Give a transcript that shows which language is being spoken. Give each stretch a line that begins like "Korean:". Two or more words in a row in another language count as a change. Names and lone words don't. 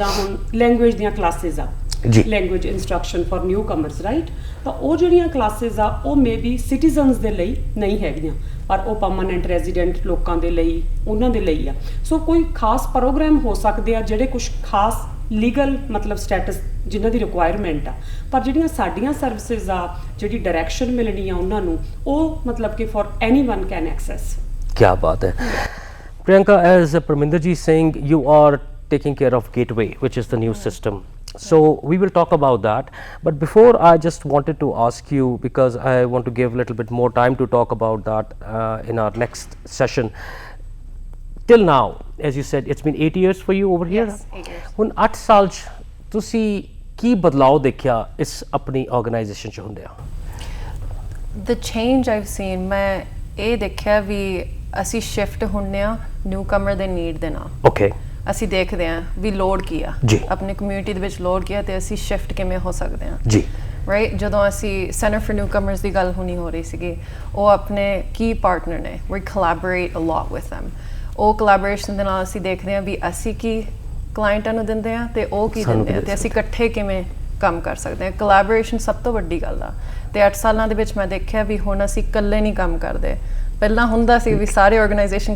Punjabi: ਹੁਣ ਲੈਂਗੁਏਜ ਦੀਆਂ ਕਲਾਸਿਸ ਆ
English: language instruction for newcomers right
Punjabi: ਤਾਂ ਉਹ ਜਿਹੜੀਆਂ ਕਲਾਸਿਸ ਆ ਉਹ
English: maybe citizens
Punjabi: ਦੇ ਲਈ ਨਹੀਂ ਹੈਗੀਆਂ ਪਰ ਉਹ
English: permanent resident
Punjabi: ਲੋਕਾਂ ਦੇ ਲਈ ਉਹਨਾਂ ਦੇ ਲਈ ਆ ਸੋ ਕੋਈ ਖਾਸ ਪ੍ਰੋਗਰਾਮ ਹੋ ਸਕਦੇ ਆ ਜਿਹੜੇ ਕੁਝ ਖਾਸ ਲੀਗਲ ਮਤਲਬ ਸਟੇਟਸ ਜਿਨ੍ਹਾਂ ਦੀ ਰਿਕੁਆਇਰਮੈਂਟ ਆ ਪਰ ਜਿਹੜੀਆਂ ਸਾਡੀਆਂ ਸਰਵਿਸਿਜ਼ ਆ ਜਿਹੜੀ ਡਾਇਰੈਕਸ਼ਨ ਮਿਲਣੀ ਆ ਉਹਨਾਂ ਨੂੰ ਉਹ ਮਤਲਬ ਕਿ
English: for anyone can access
Punjabi: ਕੀ ਬਾਤ ਹੈ
English: Priyanka, as Parminder ji is saying, you are taking care of Gateway, which is the new system. So we will talk about that. But before, I just wanted to ask you, because I want to give a little bit more time to talk about that in our next session. Till now, as you said, it's been 8 years for you over here. Yes, 8 years.
Punjabi: ਹੁਣ 8 ਸਾਲ 'ਚ ਤੁਸੀਂ ਕੀ ਬਦਲਾਅ ਦੇਖਿਆ ਇਸ ਆਪਣੀ ਆਰਗੇਨਾਈਜੇਸ਼ਨ 'ਚ ਹੁੰਦਿਆਂ?
English: The change I've seen,
Punjabi: ਮੈਂ ਇਹ ਦੇਖਿਆ ਵੀ ਅਸੀਂ ਸ਼ਿਫਟ ਹੁੰਨੇ ਆ
English: newcomer
Punjabi: ਦੇ ਨੀਡ ਦੇ ਨਾਲ ਓਕੇ ਅਸੀਂ ਦੇਖਦੇ ਆ ਵੀ ਲੋਡ ਕੀ ਆ ਆਪਣੀ ਕਮਿਊਨਿਟੀ ਦੇ ਵਿੱਚ ਲੋਡ ਕੀ ਆ ਤੇ ਅਸੀਂ ਸ਼ਿਫਟ ਕਿਵੇਂ ਹੋ ਸਕਦੇ ਆ ਜੀ ਰਾਈਟ ਜਦੋਂ ਅਸੀਂ ਸੈਂਟਰ ਫॉर ਨਿਊ ਕਮਰਸ ਦੀ ਗੱਲ ਹੋਣੀ ਹੋ ਰਹੀ ਸੀਗੀ ਉਹ ਆਪਣੇ ਕੀ ਪਾਰਟਨਰ ਨੇ ਵੀ
English: collaborate a lot with them
Punjabi: ਉਹ ਕੋਲੈਬੋਰੇਸ਼ਨ ਦੇ ਨਾਲ ਅਸੀਂ ਦੇਖਦੇ ਆ ਵੀ ਅਸੀਂ ਕੀ ਕਲਾਇੰਟਾਂ ਨੂੰ ਦਿੰਦੇ ਆ ਤੇ ਉਹ ਕੀ ਦਿੰਦੇ ਆ ਤੇ ਅਸੀਂ ਇਕੱਠੇ ਕਿਵੇਂ ਕੰਮ ਕਰ ਸਕਦੇ ਆ ਕੋਲੈਬੋਰੇਸ਼ਨ ਸਭ ਤੋਂ ਵੱਡੀ ਗੱਲ ਆ ਤੇ 8 ਸਾਲਾਂ ਦੇ ਵਿੱਚ ਮੈਂ ਦੇਖਿਆ ਵੀ ਹੁਣ ਅਸੀਂ ਇਕੱਲੇ ਨਹੀਂ ਕੰਮ ਕਰਦੇ ਪਹਿਲਾਂ ਹੁੰਦਾ ਸੀ ਵੀ ਸਾਰੇ ਆਰਗੇਨਾਈਜੇਸ਼ਨ